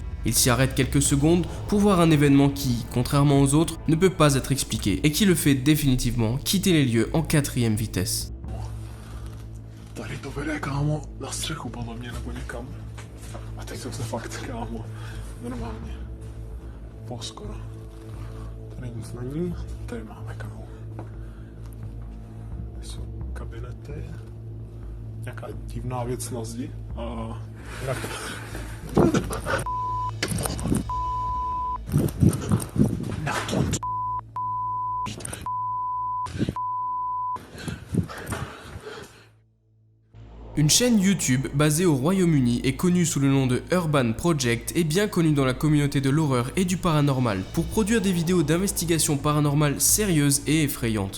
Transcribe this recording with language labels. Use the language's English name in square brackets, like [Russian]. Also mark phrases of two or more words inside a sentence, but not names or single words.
[French] Il s'y arrête quelques secondes pour voir un événement qui, contrairement aux autres, ne peut pas être expliqué et qui le fait définitivement quitter les lieux en 4e vitesse. [Czech] Tady to vede, kámo, na střechu podle mě nebo někam. A teď jsem se fakt, kámo, normálně poskoro. Tady nic není, tady máme kanál. Tady jsou kabinety, nějaká divná věc na zdi a jinak... Na koncu. [French] Une chaîne YouTube basée au Royaume-Uni et connue sous le nom de Urban Project est bien connue dans la communauté de l'horreur et du paranormal pour produire des vidéos d'investigation paranormale sérieuses et effrayantes.